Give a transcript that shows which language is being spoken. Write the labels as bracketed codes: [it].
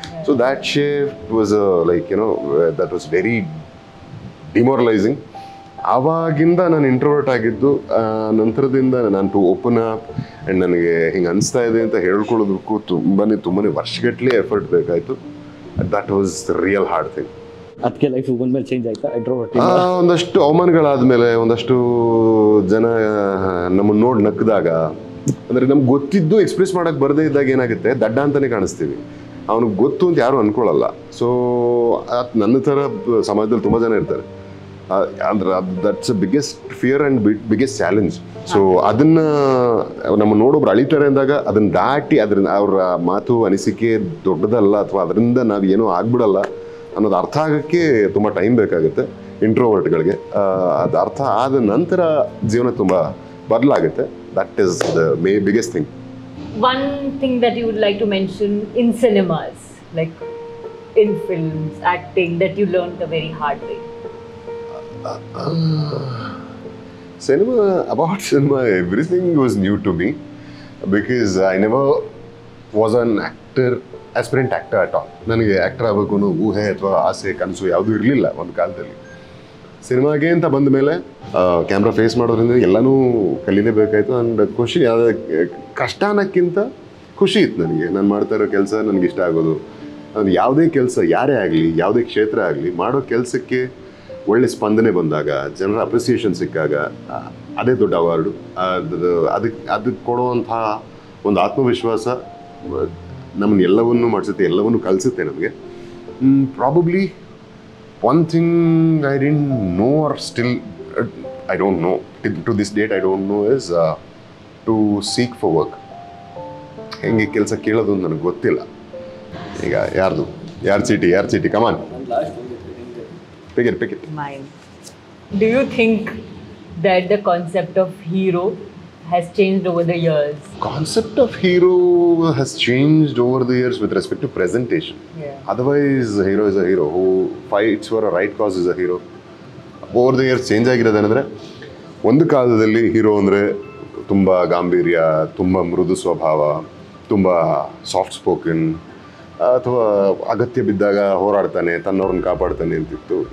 [en] So that shift was that was very demoralizing. [kn] ಆವಾಗಿಂದ ನಾನು introvert ಆಗಿದ್ದು, ನಂತರದಿಂದ ನಾನು [en] to open up and [kn] ನನಗೆ ಹಿಂಗೆ ಅನಿಸ್ತಾ ಇದೆ ಅಂತ ಹೇಳ್ಕೊಳ್ಳೋದಕ್ಕೂ ತುಂಬಾ ವರ್ಷಗಟ್ಟಲೆ ಎಫರ್ಟ್ ಬೇಕಾಯಿತು. [en] That was real hard thing. [kn] ಅದಕ್ಕೆ ಲೈಫ್ ಬಂದ್ಮೇಲೆ ಚೇಂಜ್ ಆಯ್ತಾ ಇಂಟ್ರೋವರ್ಟ್? ಒಂದಷ್ಟು ಅವಮಾನಗಳಾದಮೇಲೆ, ಒಂದಷ್ಟು ಜನ ನಮ್ಮನ್ನು ನೋಡಿ ನಕ್ಕಿದಾಗ, ಅಂದರೆ ನಮ್ಗೆ ಗೊತ್ತಿದ್ದು ಎಕ್ಸ್ಪ್ರೆಸ್ ಮಾಡೋಕ್ಕೆ ಬರದೇ ಇದ್ದಾಗ ಏನಾಗುತ್ತೆ, ದಡ್ಡ ಅಂತಲೇ ಕಾಣಿಸ್ತೀವಿ. ಅವನಿಗೆ ಗೊತ್ತು ಅಂತ ಯಾರೂ ಅಂದ್ಕೊಳ್ಳಲ್ಲ. ಸೊ ನನ್ನ ಥರ ಸಮಾಜದಲ್ಲಿ ತುಂಬ ಜನ ಇರ್ತಾರೆ. ಅಂದ್ರೆ [en] That's biggest fear and biggest challenge. [kn] So ಅದನ್ನು ನಮ್ಮ ನೋಡೊಬ್ರು ಅಳಿತಾರೆ ಅಂದಾಗ ಅದನ್ನು ದಾಟಿ ಅದರಿಂದ ಅವರ ಮಾತು ಅನಿಸಿಕೆ ದೊಡ್ಡದಲ್ಲ ಅಥವಾ ಅದರಿಂದ ನಾವು ಏನೂ ಆಗ್ಬಿಡಲ್ಲ ಅನ್ನೋದು ಅರ್ಥ ಆಗೋಕ್ಕೆ ತುಂಬ ಟೈಮ್ ಬೇಕಾಗುತ್ತೆ ಇಂಟ್ರೋವರ್ಟ್ಗಳಿಗೆ. ಅದು ಅರ್ಥ ಆದ ನಂತರ ಜೀವನ ತುಂಬ ಬದಲಾಗುತ್ತೆ. [en] That is the biggest thing. One thing that you would like to mention in cinemas, like in films, acting, that you learned the very hard way. Cinema, everything was new to me because I never was an aspirant actor at all. [kn] ನನಗೆ actor ಆಗಬೇಕು ಅನ್ನೋ ಊಹೆ ಅಥವಾ ಆಸೆ ಕನಸು ಯಾವುದೂ ಇರಲಿಲ್ಲ ಒಂದು ಕಾಲದಲ್ಲಿ. ಸಿನಿಮಾಗೆ ಅಂತ ಬಂದ ಮೇಲೆ ಕ್ಯಾಮ್ರಾ ಫೇಸ್ ಮಾಡೋದ್ರಿಂದ ಎಲ್ಲನೂ ಕಲೀಲೇಬೇಕಾಯ್ತು. ಆ್ಯಂಡ್ ಖುಷಿ, ಕಷ್ಟ ಅನ್ನೋಕ್ಕಿಂತ ಖುಷಿ ಇತ್ತು ನನಗೆ. ನಾನು ಮಾಡ್ತಾ ಇರೋ ಕೆಲಸ ನನಗೆ ಇಷ್ಟ ಆಗೋದು. ಅದು ಯಾವುದೇ ಕೆಲಸ, ಯಾರೇ ಆಗಲಿ, ಯಾವುದೇ ಕ್ಷೇತ್ರ ಆಗಲಿ, ಮಾಡೋ ಕೆಲಸಕ್ಕೆ ಒಳ್ಳೆ ಸ್ಪಂದನೆ ಬಂದಾಗ, ಜನರ ಅಪ್ರಿಸಿಯೇಷನ್ ಸಿಕ್ಕಾಗ, ಅದೇ ದೊಡ್ಡ ಅವಾರ್ಡು. ಅದಕ್ಕೆ ಕೊಡುವಂಥ ಒಂದು ಆತ್ಮವಿಶ್ವಾಸ ನಮ್ಮನ್ನು ಎಲ್ಲವನ್ನೂ ಮಾಡಿಸುತ್ತೆ, ಎಲ್ಲವನ್ನೂ ಕಲಿಸುತ್ತೆ ನಮಗೆ. [en] Probably one thing I didn't know, or still I don't know, to this date I don't know, is to seek for work. [kn] ಹೆಂಗೆ ಕೆಲಸ ಕೇಳೋದು ನನಗೆ ಗೊತ್ತಿಲ್ಲ. ಈಗ ಯಾರ ಚೀಟಿ ಕಮಾನ್ [en] pick it. Mine. Do you think that the concept of hero has changed over the years? Concept of hero has changed over the years with respect to presentation. Otherwise, a hero is a hero. Who fights for a right cause is a hero. Over the years change [kn] ಆಗಿರೋದೇನೆಂದರೆ, ಒಂದು ಕಾಲದಲ್ಲಿ hero ಅಂದರೆ ತುಂಬ ಗಾಂಭೀರ್ಯ, ತುಂಬ ಮೃದು ಸ್ವಭಾವ, ತುಂಬ soft spoken, ಅಥವಾ ಅಗತ್ಯ ಬಿದ್ದಾಗ ಹೋರಾಡ್ತಾನೆ, ತನ್ನವ್ರನ್ನ ಕಾಪಾಡ್ತಾನೆ ಅಂತಿತ್ತು.